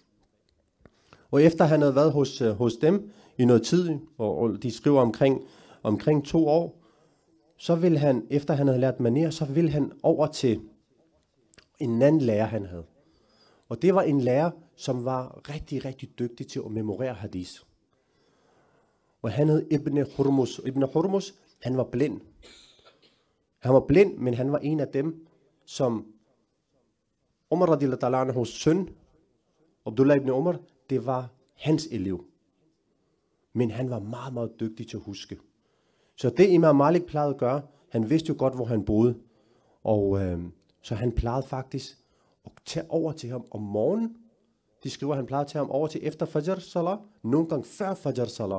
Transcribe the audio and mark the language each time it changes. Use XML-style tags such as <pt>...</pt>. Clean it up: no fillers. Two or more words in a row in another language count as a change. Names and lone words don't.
<da>Og efter han havde været hos dem i noget tid, og de skriver omkring 2 år, så ville han, efter han havde lært manér, så ville han over til en anden lærer, han havde. Og det var en lærer, som var rigtig, rigtig dygtig til at memorere hadith. Og han hed Ibn Hurmus. Ibn Hurmus, han var blind. Han var blind, men han var en af dem, som Umar</da> <ar>رضي الله عنه</ar> <da>søn, Abdullah ibn Umar, det var hans elev. Men han var meget, meget dygtig til at huske. Så det Imam Malik plejede at gøre, han vidste jo godt, hvor han boede. Og så han plejede faktisk at tage over til ham om morgenen. De skriver, at han plejede at tage ham over til efter</da> <ar>فجر صلاة,</ar> <da>nogle gange før</da> <ar>فجر صلاة.</ar>